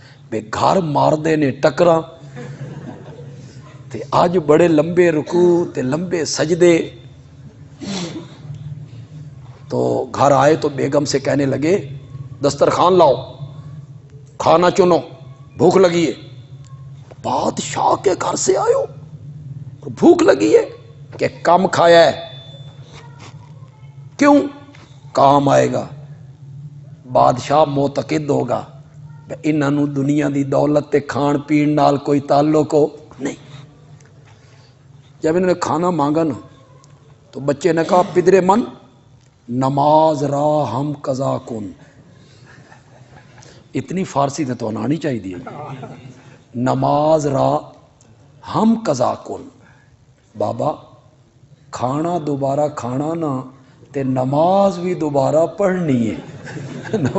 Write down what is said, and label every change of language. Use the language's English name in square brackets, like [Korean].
[Punjabi] بے گھر مار دے نے ٹکراں تے آج بڑے لمبے رکوع تے لمبے سجدے. [Urdu] تو گھر آئے تو بیگم سے کہنے لگے دسترخوان لاؤ، کھانا چنو، بھوک لگی ہے. بادشاہ کے گھر سے آئے ہو بھوک لگی ہے کہ کم کھایا ہے؟ کیوں؟ کام آئے گا. [Punjabi] بادشاہ معتقد ہوگا انہاں نوں دنیا دی دولت تے کھان پین نال کوئی تعلق ہو نہیں. [Urdu] جب انہوں نے کھانا مانگا نا تو بچے نے کہا [Persian] پدرے من نماز را ہم قضا کن. [Punjabi] اتنی فارسی تے تو آنی چاہیے. [Persian] نماز را ہم قضا کن. [Urdu] بابا کھانا دوبارہ کھانا نا تے نماز بھی دوبارہ پڑھنی ہے.